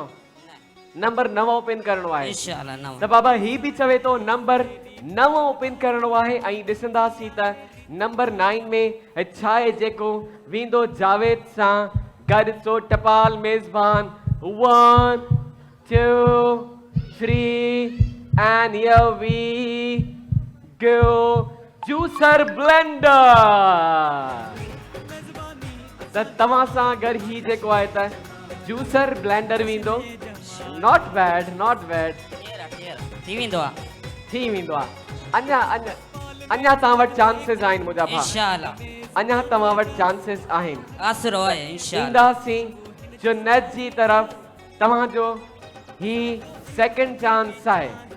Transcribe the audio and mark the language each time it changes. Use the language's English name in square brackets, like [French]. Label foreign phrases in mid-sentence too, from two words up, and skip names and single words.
[Sindhi] नंबर 9 ओपन करणो आहे। [Arabic] إن شاء الله [Sindhi] नव। त बाबा ही बि चवे थो नंबर 9 ओपन करणो आहे। ऐं ॾिसंदासीं त नंबर 9 में छा आहे जेको वेंदो जावेद सां गॾु। [English] सो [Sindhi] टपाल मेज़बान [English] 1 2 3 and here we go juicer blender। [Sindhi] त तव्हां सां गॾु ही जेको आहे त [English] juicer blender [Sindhi] वेंदो। [English] not bad not bad. [Sindhi] थी वेंदो आहे। थी वेंदो आहे। अञा अञा अञा तव्हां वटि चांसिस आहिनि मुंहिंजा भाउ। [Arabic] إن شاء الله [Sindhi] अञा तव्हां वटि चांसिस आहिनि। आसरो आहे [Arabic] إن شاء الله. [Sindhi] ईंदासीं जुनैद जी तरफ। तव्हांजो ही सेकंड चांस आहे।